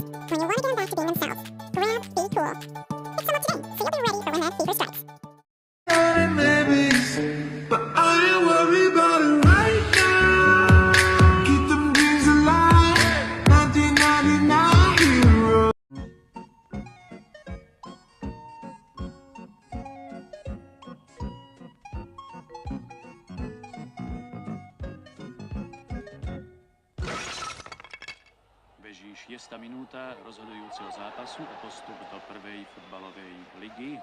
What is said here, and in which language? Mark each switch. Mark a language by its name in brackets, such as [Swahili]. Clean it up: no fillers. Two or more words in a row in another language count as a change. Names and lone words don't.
[English] When you want to get them back to being themselves, grab Be Cool. Pick some up today, so you'll be ready for when that fever strikes. But I ain't worried about it right now. Keep them dreams alive. 1999 hero. [Slovak] Beží 6. minúta rozhodujúceho zápasu o postup do prvej futbalovej ligy.